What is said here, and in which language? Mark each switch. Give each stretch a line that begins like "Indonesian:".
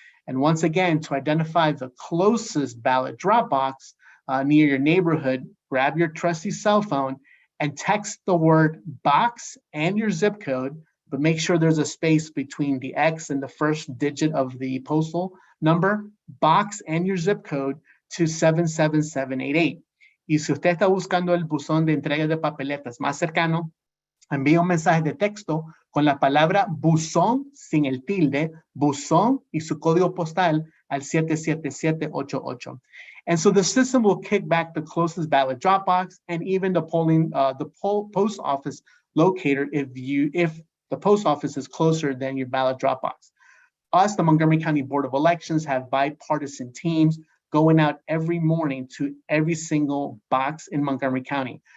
English: And once again, to identify the closest ballot drop box near your neighborhood, grab your trusty cell phone and text the word box and your zip code, but make sure there's a space between the X and the first digit of the postal number, box and your zip code, to 77788.
Spanish: Y si usted está buscando el buzón de entrega de papeletas más cercano, envía un mensaje de texto con la palabra buzón sin el tilde, buzón y su código postal al 77788.
English: And so the system will kick back the closest ballot drop box and even the post office locator if the post office is closer than your ballot drop box. Us, the Montgomery County Board of Elections, have bipartisan teams going out every morning to every single box in Montgomery County.